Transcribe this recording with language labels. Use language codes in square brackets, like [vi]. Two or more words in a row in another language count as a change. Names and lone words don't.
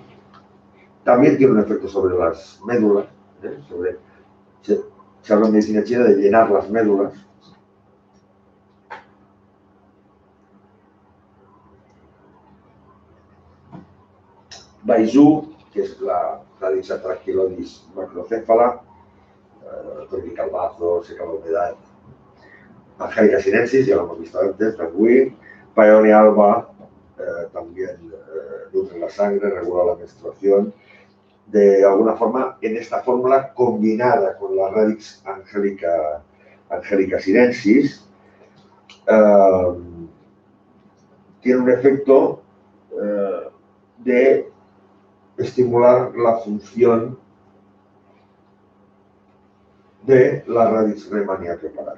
[es] También tiene un efecto sobre las médulas, se habla en medicina china de llenar las médulas. Baizu, que es la Radix Atrachelonis macrocéfala, tonifica el bazo, seca la humedad. Angelica sinensis, ya lo hemos visto antes, Tangui. Paeonia alba, también nutre la sangre, regula la menstruación. De alguna forma, en esta fórmula combinada con la Radix Angelica sinensis, tiene un efecto de estimular la función de la raíz Rehmannia preparada.